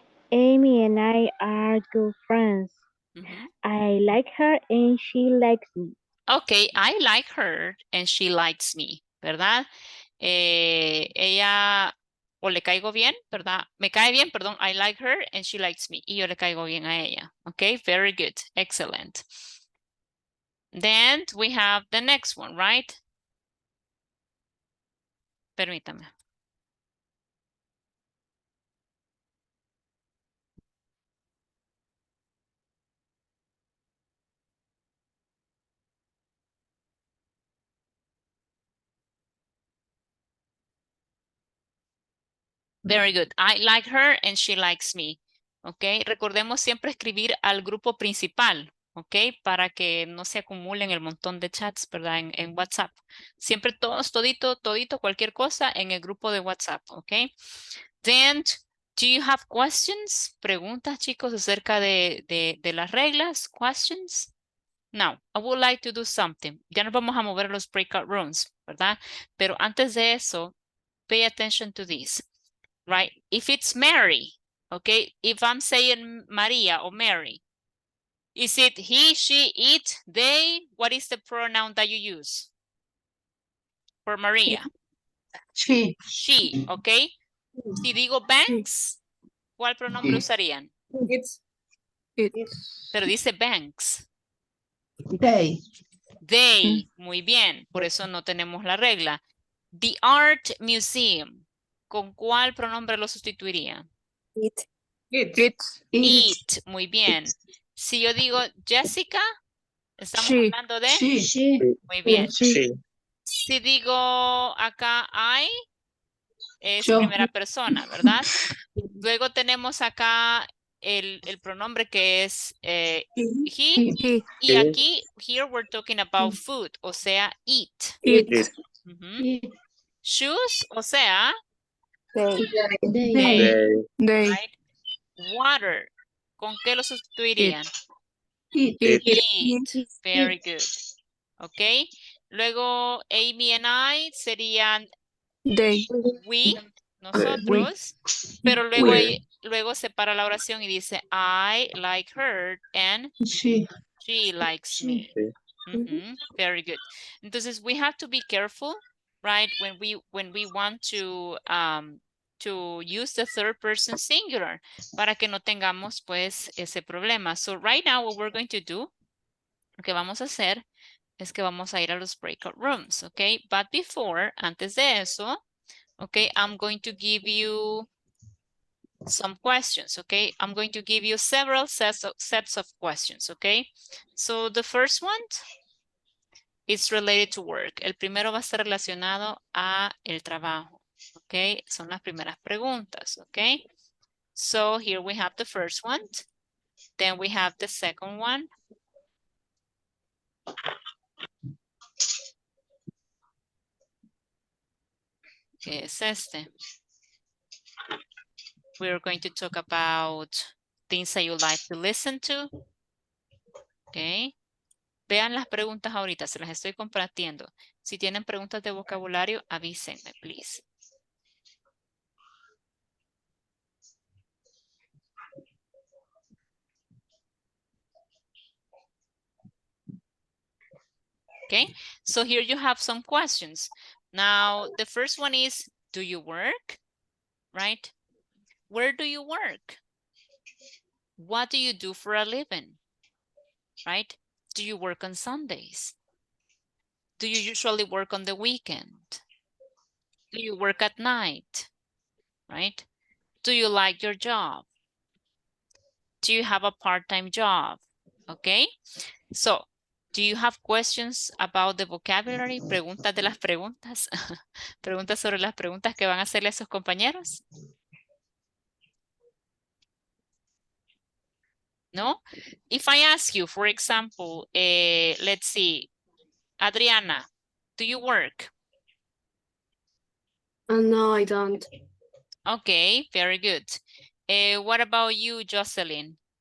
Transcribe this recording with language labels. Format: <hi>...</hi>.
<en>Amy and I are good friends. I like her and she likes me. Okay, I like her and she likes me, ¿verdad?</en> <es>Ella o le caigo bien, ¿verdad? Me cae bien, perdón.</es> <en>I like her and she likes me.</en> <es>Y yo le caigo bien a ella.</es> <en>Okay, very good. Excellent. Then we have the next one, right?</en> <es>Permítame.</es> <en>Very good. I like her and she likes me.</en> <es>Ok, recordemos siempre escribir al grupo principal. Ok, para que no se acumulen el montón de chats, ¿verdad? En WhatsApp. Siempre todos, todito, cualquier cosa en el grupo de WhatsApp.</es> <en>Ok. Then, do you have questions?</en> <es>Preguntas, chicos, acerca de las reglas.</es> <en>Questions? Now, I would like to do something.</en> <es>Ya nos vamos a mover a los breakout rooms, ¿verdad? Pero antes de eso,</es> <en>pay attention to this, right? If it's Mary, okay? If I'm saying Maria or Mary, is it he, she, it, they? What is the pronoun that you use for Maria? She. She, okay?</en> <es>Si digo Banks, ¿cuál pronombre usarían?</es> <en>It's.</en> <es>Pero dice Banks.</es> <en>They.</en> <es>They, muy bien, por eso no tenemos la regla. The Art Museum, ¿con cuál pronombre lo sustituiría?</es> <en>It.</en> <es>It, muy bien. Si yo digo Jessica, estamos hablando de...</es> <en>She.</en> <es>Muy bien.</es> <en>She.</en> <es>Si digo acá I, es Yo. primera persona, ¿verdad? Luego tenemos acá el pronombre que es he. Y aquí,</es> <en>here we're talking about food, o sea, eat. Ujú. Shoes, o sea, They. right?</en> <es>Water, ¿con qué lo sustituirían?</es> <en>It. Eat. Very good. Ok.</en> <es>Luego, Amy and I serían we, nosotros, pero luego, luego separa la oración y dice</es> <en>I like her and She. she likes me. Very good. Entonces, we have to be careful, right? When we want to use the third person singular</en> <es>para que no tengamos pues ese problema.</es> <en>So right now what we're going to do, lo que vamos a hacer es que vamos a ir a los breakout rooms, okay? But before,</en> <es>antes de eso,</es> <en>okay, I'm going to give you some questions, okay? I'm going to give you several sets of questions, okay? So the first one is related to work.</en> <es>El primero va a estar relacionado a el trabajo, okay? Son las primeras preguntas, okay?</es> <en>So here we have the first one. Then we have the second one.</en> <es>Que es este.</es> <en>We're going to talk about things that you like to listen to. Okay.</en> <es>Vean las preguntas ahorita, se las estoy compartiendo. Si tienen preguntas de vocabulario, avísenme, please.</es> <en>Okay, so here you have some questions. Now, the first one is, do you work? Right? Where do you work? What do you do for a living? Right? Do you work on Sundays? Do you usually work on the weekend? Do you work at night? Right? Do you like your job? Do you have a part-time job? Okay? So, do you have questions about the vocabulary?</en> <es>Preguntas de las preguntas. Preguntas sobre las preguntas que van a hacerle a sus compañeros.</es> <en>No? If I ask you, for example, let's see, Adriana, do you work? No, I don't. Okay, very good. What about you, Jocelyn?</en>